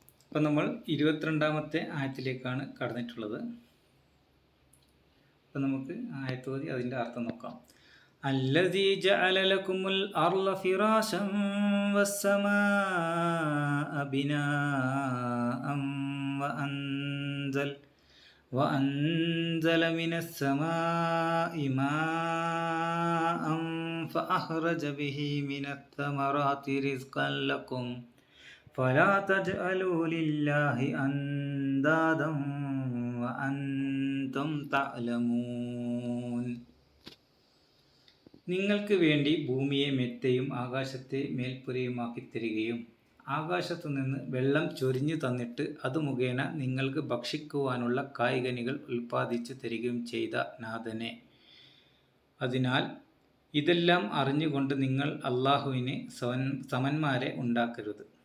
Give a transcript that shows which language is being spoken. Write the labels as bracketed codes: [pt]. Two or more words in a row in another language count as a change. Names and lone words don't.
[ml] അപ്പം നമ്മൾ 22-ാമത്തെ ആയത്തിലേക്കാണ് കടന്നിട്ടുള്ളത്. അപ്പം നമുക്ക് ആയത്ത് ഓതി അതിൻ്റെ അർത്ഥം നോക്കാം. [ar] الذي جعل لكم الأرض فراشا والسماء بناء وأنزل من السماء ماء فأخرج به من الثمرات رزقا لكم فلا تجعلوا لله أندادا وأنتم تعلمون. [ml] നിങ്ങൾക്ക് വേണ്ടി ഭൂമിയെ മെത്തയും ആകാശത്തെ മേൽപ്പുരയുമാക്കി തരികയും ആകാശത്തു നിന്ന് വെള്ളം ചൊരിഞ്ഞു തന്നിട്ട് അത് മുഖേന നിങ്ങൾക്ക് ഭക്ഷിക്കുവാനുള്ള കായ്കനികൾ ഉൽപ്പാദിച്ചു തരികയും ചെയ്ത നാഥനെ. അതിനാൽ ഇതെല്ലാം അറിഞ്ഞുകൊണ്ട് നിങ്ങൾ അള്ളാഹുവിന് സമന്മാരെ ഉണ്ടാക്കരുത്.